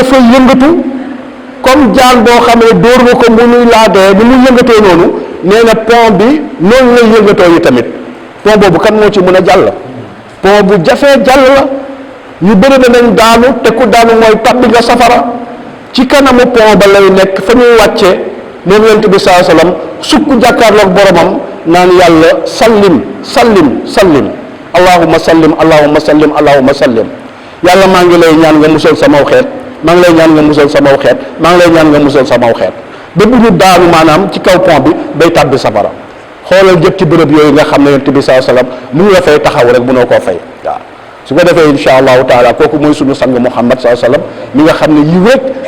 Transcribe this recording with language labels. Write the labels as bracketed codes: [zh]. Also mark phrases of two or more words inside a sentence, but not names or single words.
[wo] dafay yëngatu comme jaan boo xam ne dóor nga ko mu nuy laa dee ni muy yëngatoo noonu nee na pont bi noonu lay yëngatoo yi tamit pont boobu kan moo ci mën a jàll pont bu jafee jàll la ñu bëri danañ daanu te ku daanu mooy tabbi nga safara ci kanamu pont ba lay nekk fa ñuy wàcce moom yonent bi [ar] صلى الله عليه وسلم [wo] sukk jàkkaarloog boromam naan yàlla [ar] سلم سلم سلم اللهم سلم اللهم سلم اللهم سلم [wo] yàlla maa ngi lay ñaan nga musal samaw xeet maa ngi lay ñaan nga musal samaw xeet maa ngi lay ñaan nga musal samaw xeet ba bu ñu daanu maanaam ci kaw pont bi day tàbbi safara xoolal jëpp ci bërëb yooyu nga xam ne yonent bi [ar] صلى الله عليه وسلم [wo] mu ngi la fay taxaw rek mënoo koo fay waaw su ko defee [ar] إن شاء الله تعالى [wo] kooku mooy suñu sang Muhammad [ar] صلى الله عليه وسلم [wo] mi nga xam ne yi wéeg